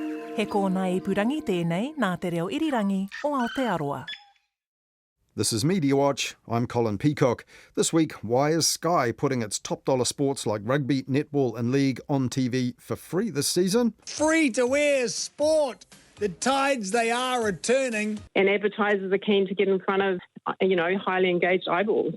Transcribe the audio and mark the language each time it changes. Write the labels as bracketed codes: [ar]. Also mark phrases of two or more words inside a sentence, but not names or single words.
[mi] He kōna ipurangi tēnei nā te reo irirangi o Aotearoa. [en] This is Mediawatch. I'm Colin Peacock. This week, why is Sky putting its top dollar sports like rugby, netball and league on TV for free this season? Free to air sport. The tides they are returning. And advertisers are keen to get in front of, highly engaged eyeballs.